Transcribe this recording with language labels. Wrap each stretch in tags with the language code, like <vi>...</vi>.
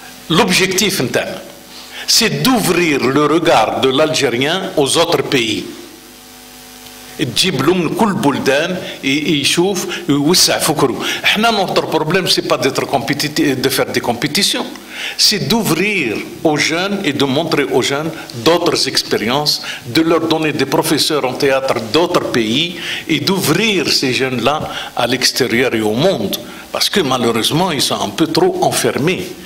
<fr>L'objectif, c'est d'ouvrir le regard de l'Algérien aux autres pays.</fr> <ar>تجيب له من كل بلدان يشوف ويوسع فكره. احنا</ar> <fr>notre problème c'est pas d'être compétitif, de faire des compétitions, c'est d'ouvrir aux jeunes et de montrer aux jeunes d'autres expériences, de leur donner des professeurs en théâtre d'autres pays et d'ouvrir ces jeunes-là à l'extérieur et au monde, parce que malheureusement ils sont un peu trop enfermés.</fr>